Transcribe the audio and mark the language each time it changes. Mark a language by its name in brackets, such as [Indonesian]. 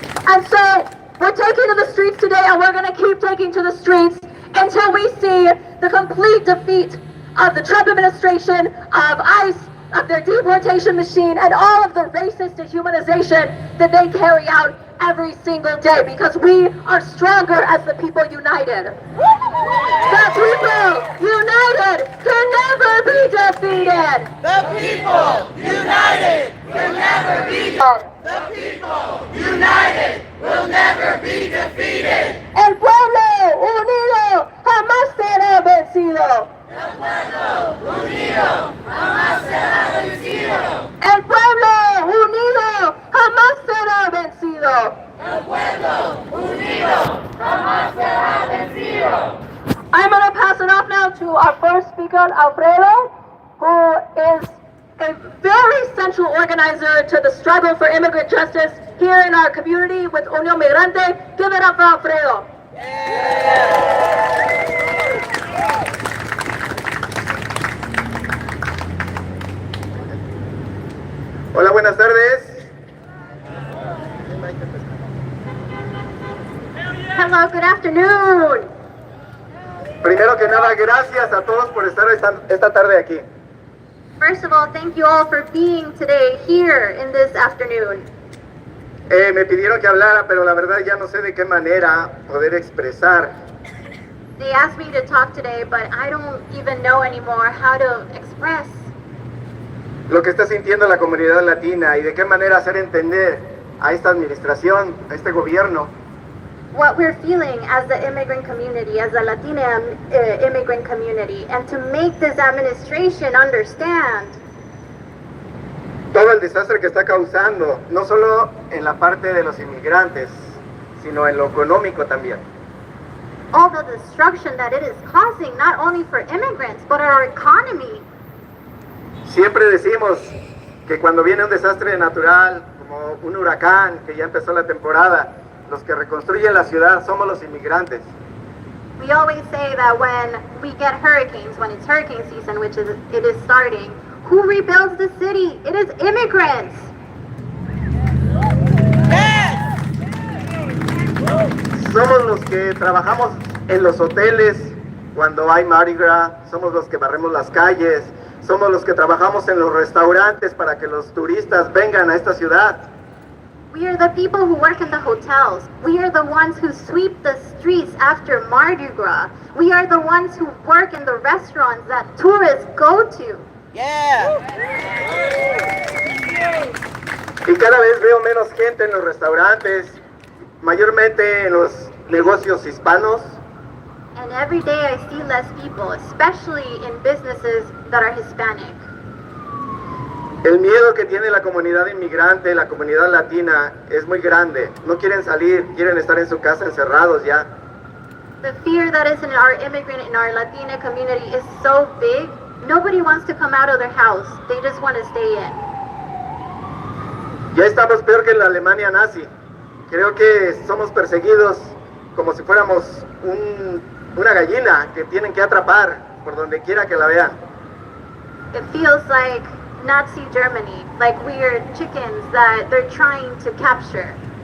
[English] And so we're taking to the streets today, and we're going to keep taking to the streets until we see the complete defeat of the Trump administration, of ICE, of their deportation machine, and all of the racist dehumanization that they carry out every single day, because we are stronger as the people united. The people united can never be defeated. The people united will never be defeated. The people united will never be defeated. [Spanish] El pueblo unido jamás será vencido. El pueblo unido jamás será vencido. El pueblo unido jamás será vencido. El pueblo unido jamás será vencido. [English] I'm going to pass it off now to our first speaker, Alfredo, who is a very central organizer to the struggle for immigrant justice here in our community with Unión Migrante. Give it up for Alfredo. [Spanish] Hola, buenas tardes. [English] Hello, good afternoon. [Spanish] Primero que nada, gracias a todos por estar esta tarde aquí. [English] First of all, thank you all for being today here in this afternoon. [Spanish] Me pidieron que hablara, pero la verdad ya no sé de qué manera poder expresar [English] They asked me to talk today, but I don't even know anymore how to express [Spanish] lo que está sintiendo la comunidad latina y de qué manera hacer entender a esta administración, a este gobierno, [English] what we're feeling as the immigrant community, as the Latina immigrant community, and to make this administration understand [Spanish] todo el desastre que está causando, no solo en la parte de los inmigrantes, sino en lo económico también. [English] all the destruction that it is causing, not only for immigrants, but our economy. [Spanish] Siempre decimos que cuando viene un desastre natural, como un huracán, que ya empezó la temporada, los que reconstruyen la ciudad somos los inmigrantes. [English] We always say that when we get hurricanes, when it's hurricane season, which is it is starting, who rebuilds the city? It is immigrants. [Spanish] Somos los que trabajamos en los hoteles cuando hay Mardi Gras, somos los que barremos las calles, somos los que trabajamos en los restaurantes para que los turistas vengan a esta ciudad. [English] We are the people who work in the hotels. We are the ones who sweep the streets after Mardi Gras. We are the ones who work in the restaurants that tourists go to. [Spanish] Y cada vez veo menos gente en los restaurantes, mayormente en los negocios hispanos. [English] And every day I see less people, especially in businesses that are Hispanic. [Spanish] El miedo que tiene la comunidad inmigrante, la comunidad latina, es muy grande. No quieren salir, quieren estar en su casa encerrados ya. [English] The fear that is in our immigrant and our Latina community is so big, nobody wants to come out of their house. They just want to stay in. [Spanish] Ya estamos peor que en la Alemania nazi. Creo que somos perseguidos como si fuéramos una gallina que tienen que atrapar por donde quiera que la vean. [English] It feels like Nazi Germany, like we're chickens that they're trying to capture.